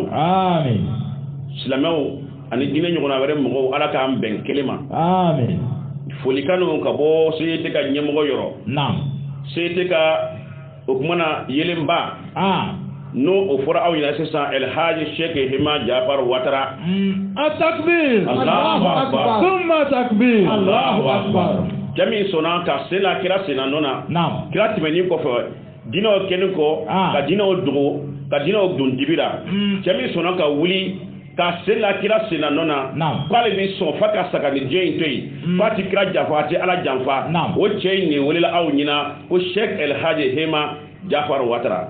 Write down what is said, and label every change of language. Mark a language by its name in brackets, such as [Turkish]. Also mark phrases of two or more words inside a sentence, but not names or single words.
[Bambara] amen silamɛw ani diinɛ ɲɔgɔnna wɛrɛ mɔgɔw ala k'an bɛn kelen ma amen foli kanu ka bɔ seyite ka ɲɛmɔgɔ yɔrɔ naam seyite ka o kumana yelenba no o fɔra aw ɲɛna sisan elhaji sheikh hima jafar watara atakbir [Arabic] الله أكبر ثم تكبير الله أكبر [Bambara] jami sɔnna ka sela kira sena nona naam kira tɛmɛnin kɔfɛ diinɛw kɛlen kɔ ka diinɛw dogo ka diinɛw don dibira jami sɔnna ka wuli ka sela kira sena nona k'ale bi sɔn fa ka saga ni diɲɛ in to yen fa ti kira janfa a ti ala janfa o cɛ in de welela aw ɲɛna ko sheikh elhaji hima jafar watara